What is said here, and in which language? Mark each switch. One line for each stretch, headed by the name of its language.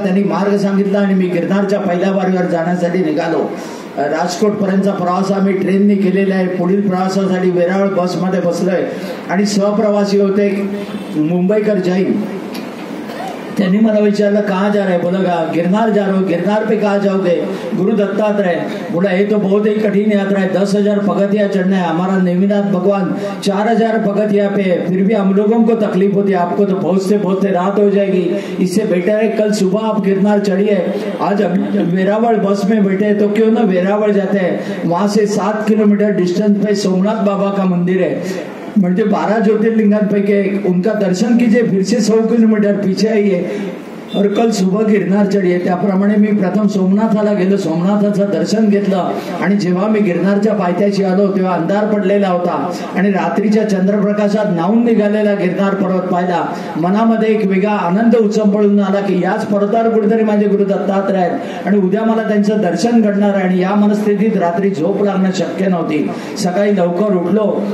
Marathi: त्यांनी मार्ग सांगितला आणि मी गिरनारच्या पहिल्या वारीवर जाण्यासाठी निघालो. राजकोट पर्यंतचा प्रवास आम्ही ट्रेनने केलेला आहे. पुढील प्रवासासाठी वेरावळ बसमध्ये बसलोय आणि सहप्रवासी होते मुंबईकर जैन. त्यांनी मला विचारलं
Hindi: कहाँ जा रहे. बोला गिरनार जा रहे हो. गिरनार पे कहाँ जाओगे. गुरु दत्तात्रेय. बोला ये तो बहुत ही कठिन यात्रा है. 10,000 पगथिया चढ़ना है. हमारा नेमिनाथ भगवान 4,000 पगथिया पे है. फिर भी हम लोगों को तकलीफ होती है. आपको तो पहुंचते पहुंचते रात हो जाएगी. इससे बेटर है कल सुबह आप गिरनार चढ़िए. आज वेरावल बस में बैठे तो क्यों ना वेरावल जाते हैं. वहां से 7 किलोमीटर डिस्टेंस पे सोमनाथ बाबा का मंदिर है.
Marathi: म्हणजे 12 ज्योतिर्लिंगांपैकी एक.
Hindi: उनका दर्शन कीजिए. फिर से 100 किलोमीटर पीछे आइए और कल सुबह गिरनार चढिये.
Marathi: त्याप्रमाणे मी प्रथम सोमनाथाला गेलो. सोमनाथाचं दर्शन घेतलं आणि जेव्हा मी गिरनारच्या पायथ्याशी आलो तेव्हा अंधार पडलेला होता आणि रात्रीच्या चंद्रप्रकाशात न्हावून निघालेला गिरनार पर्वत पाहिला. मनामध्ये एक वेगळा आनंद उचंबळून आला की याच पर्वतावर कुठेतरी माझे गुरु दत्तात्रय आहेत आणि उद्या मला त्यांचं दर्शन घडणार आहे. आणि या मनस्थितीत रात्री झोप लागणं शक्य नव्हती. सकाळी लवकर उठलो